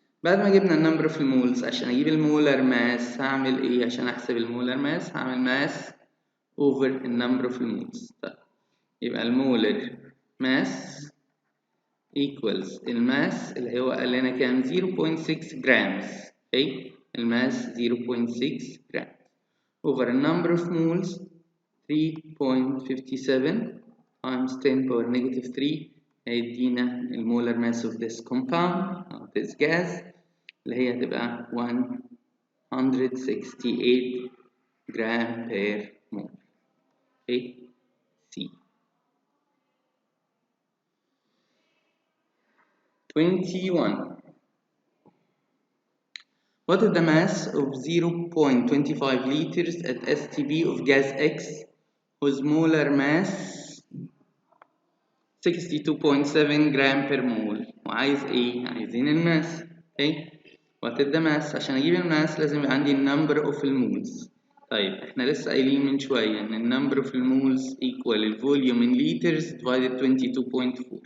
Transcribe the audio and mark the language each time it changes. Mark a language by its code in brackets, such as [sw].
[ar] بعد ما جبنا النمبر of المولز عشان اجيب المولر ماس هعمل ايه؟ عشان احسب المولر ماس هعمل ماس over النمبر of المولز. طيب يبقى المولر ماس equals الماس اللي هو قال لنا كام 0.6 جرامز. اوكي الماس 0.6 جرام [en] over a number of moles 3.57 times 10 power negative 3 [ar] هيدينا المولر [en] mass of this compound of this gas [ar] اللي هي هتبقى [en] 168 gram per mole. [ar] اوكي C 21. [en] What is the mass of 0.25 liters at STP of gas X whose molar mass 62.7 gram per mole [ar] وعايز ايه؟ عايزين الماس. اوكي [en] What is the mass؟ [ar] عشان اجيب الماس لازم يبقى عندي number of المولز. طيب احنا لسه قايلين من شوية ان [en] number of [ar] المولز [en] equal [ar] الفوليوم [en] in liters divided 22.4.